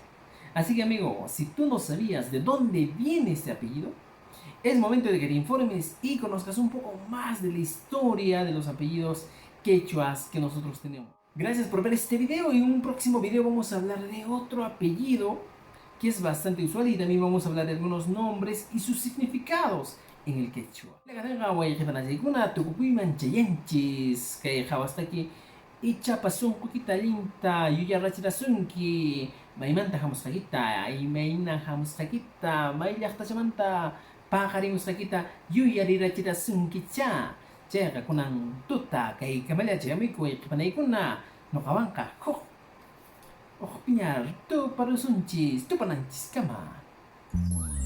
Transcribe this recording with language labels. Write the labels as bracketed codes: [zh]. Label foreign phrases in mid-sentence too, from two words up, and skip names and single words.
[es] Así que amigo, si tú no sabías de dónde viene este apellido, es momento de que te informes y conozcas un poco más de la historia de los apellidos quechuas que nosotros tenemos. Gracias por ver este video y en un próximo video vamos a hablar de otro apellido que es bastante usual y también vamos a hablar de algunos nombres y sus significados en el quechua. Hasta aquí [qu] ichapasun kukita linta yuyarrachirasunki maymanta hamusqakita imayna hamusqakita may llaqtachamanta paqarimusqakita yuyarirachirasunkicha chayqa kunan tuta kay kamallachi amikuy qhipanaykuna nuqawanqa huk piñar tuparusunchis tupananchis kama.